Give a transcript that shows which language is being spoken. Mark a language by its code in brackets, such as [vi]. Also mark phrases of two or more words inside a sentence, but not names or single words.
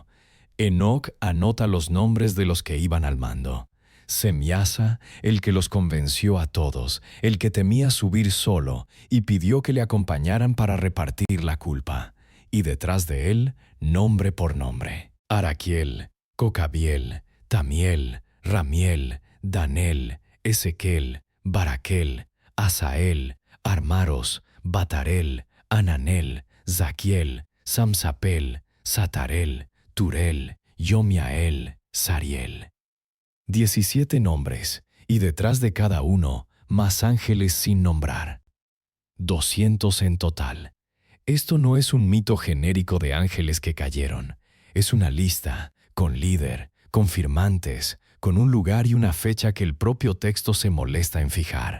[es] Enoc anota los nombres de los que iban al mando. Semiasa, el que los convenció a todos, el que temía subir solo, y pidió que le acompañaran para repartir la culpa. Y detrás de él, nombre por nombre: Araquiel, Cocabiel, Tamiel, Ramiel, Danel, Ezequiel, Baraquel, Asael, Armaros, Batarel, Ananel, Zaquiel, Samsapel, Satarel, Turel, Yomiael, Sariel. 17 nombres, y detrás de cada uno, más ángeles sin nombrar. 200 en total. Esto no es un mito genérico de ángeles que cayeron. Es una lista, con líder, con firmantes, con un lugar y una fecha que el propio texto se molesta en fijar.